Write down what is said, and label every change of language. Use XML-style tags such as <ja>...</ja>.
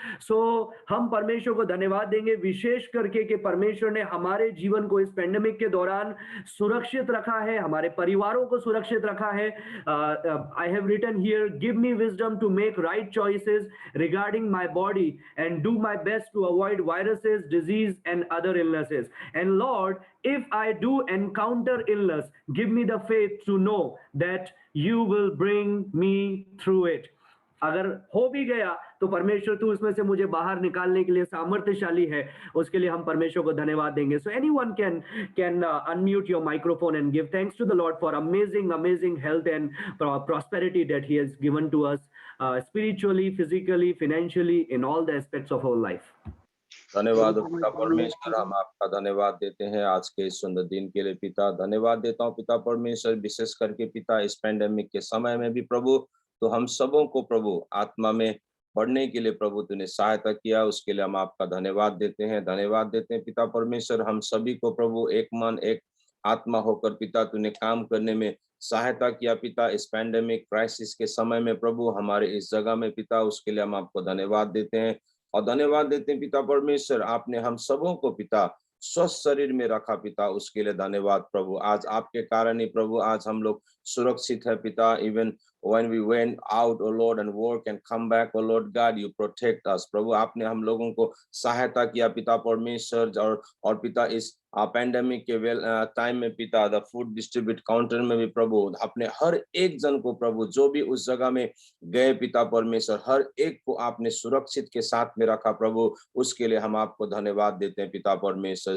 <hi>So हम परमेश्वर को धन्यवाद देंगे विशेष करके कि परमेश्वर ने हमारे जीवन को इस पेंडेमिक के दौरान सुरक्षित रखा है, हमारे परिवारों को सुरक्षित रखा है.</hi> <en>I have written here, give me wisdom to make right choices regarding my body and do my best to avoid viruses, disease and other illnesses. And Lord, if I do encounter illness, give me the faith to know that you will bring me through it.</en> <hi>अगर हो भी गया तो परमेश्वर तू उसमें से मुझे बाहर निकालने के लिए सामर्थ्यशाली है, उसके लिए हम परमेश्वर को धन्यवाद देंगे.</hi> <en>So anyone can unmute your microphone and give thanks to the Lord for amazing health and prosperity that he has given to us, spiritually, physically, financially, in all the aspects of our life.</en> <hi>धन्यवाद पिता परमेश्वर, हम आपका धन्यवाद देते हैं आज के इस सुंदर दिन के लिए पिता. धन्यवाद देता हूँ पिता परमेश्वर, विशेष करके पिता इस पेंडेमिक के समय में भी प्रभु तो हम सबों को प्रभु आत्मा में बढ़ने के लिए प्रभु तूने सहायता किया, उसके लिए हम आपका धन्यवाद देते हैं. धन्यवाद देते हैं पिता परमेश्वर, हम सभी को प्रभु एक मन एक आत्मा होकर पिता तूने काम करने में सहायता किया पिता. इस पैंडेमिक क्राइसिस के समय में प्रभु हमारे इस जगह में पिता, उसके लिए हम आपको धन्यवाद देते हैं. और धन्यवाद देते हैं पिता परमेश्वर, आपने हम सबों को पिता स्वस्थ शरीर में रखा पिता, उसके लिए धन्यवाद प्रभु. आज आपके कारण ही प्रभु आज हम लोग सुरक्षित है पिता.</hi> <en>Even when we went out, oh Lord, and work and come back, oh Lord God, you protect us.</en> <hi>प्रभु आपने हम लोगों को सहायता किया पिता परमेश्वर. और पिता इस पैंडेमिक के टाइम में पिता</hi> <en>the food distribute counter</en> <hi>में भी प्रभु आपने हर एक जन को प्रभु जो भी उस जगह में गए पिता परमेश्वर, हर एक को आपने सुरक्षित के साथ में रखा प्रभु, उसके लिए हम आपको धन्यवाद देते हैं पिता परमेश्वर.</hi>